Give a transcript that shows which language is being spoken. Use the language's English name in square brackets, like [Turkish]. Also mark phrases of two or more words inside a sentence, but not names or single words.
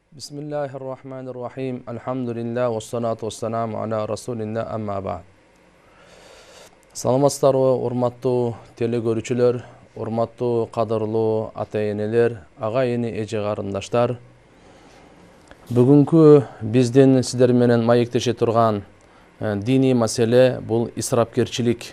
[Arabic] بسم الله الرحمن الرحيم. الحمد لله، والصلاة والسلام على رسول الله، أما بعد. [Kyrgyz] Саламатсыздарбы, урматтуу телекөрүүчүлөр, урматтуу кадырлуу ата-энелер, ага-эни, эже карындаштар. Бүгүнкү биздин сиздер менен маектеше турган диний маселе бул исрапкерчилик.